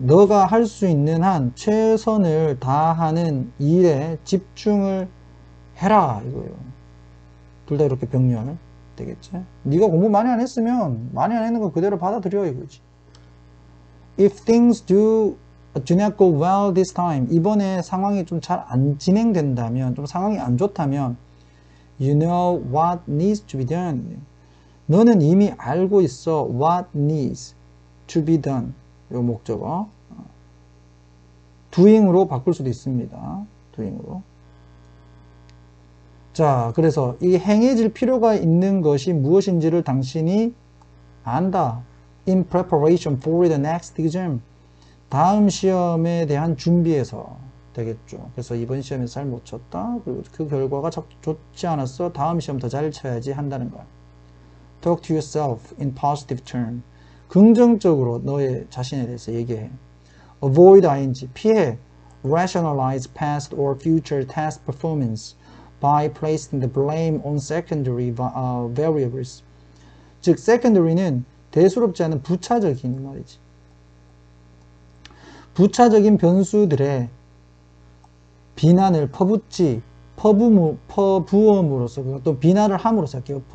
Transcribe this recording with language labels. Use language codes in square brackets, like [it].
[ko] 너가 할 수 있는 한 최선을 다하는 일에 집중을 해라 이거예요. 둘 다 이렇게 병렬 되겠지. 네가 공부 많이 안 했으면 많이 안 했는 거 그대로 받아들여 이거지. [en] If things do not go well this time, [ko] 이번에 상황이 좀 잘 안 진행된다면, 좀 상황이 안 좋다면, [en] you know what needs to be done. [ko] 너는 이미 알고 있어. [en] what needs to be done. [ko] 요 목적어. doing으로 바꿀 수도 있습니다. doing으로. 자, 그래서 이 행해질 필요가 있는 것이 무엇인지를 당신이 안다. [en] In preparation for the next exam. [ko] 다음 시험에 대한 준비에서 되겠죠. 그래서 이번 시험에서 잘 못 쳤다. 그리고 그 결과가 좋지 않았어. 다음 시험 더 잘 쳐야지 한다는 거야. [en] Talk to yourself in positive term. [ko] 긍정적으로 너의 자신에 대해서 얘기해. [en] Avoid ing. [ko] 피해. [en] Rationalize past or future test performance by placing the blame on secondary variables. [ko] 즉, secondary는 대수롭지 않은 부차적인 말이지. 부차적인 변수들의 비난을 퍼부음으로써, 또 비난을 함으로써 할게요.